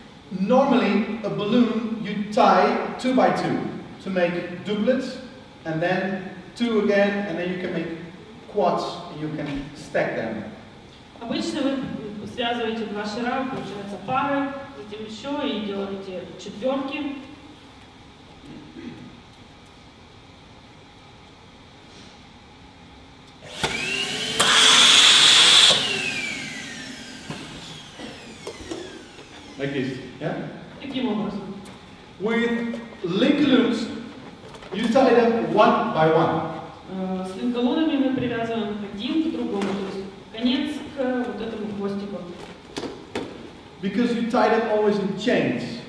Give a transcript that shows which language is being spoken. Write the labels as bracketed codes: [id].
[en] Normally, a balloon you tie 2 by 2 to make doublets, and then 2 again, and then you can make quads, and you can stack them. [ru] Обычно вы связываете 2 шара, получается пары, затем еще и делаете четверки. [en] Like this, yeah? [ru] Таким образом. [en] With link balloons, you tie them 1 by 1. [ru] С линколонами мы привязываем один к другому, то есть конец к вот этому хвостику. [en] Because you tie them always in chains.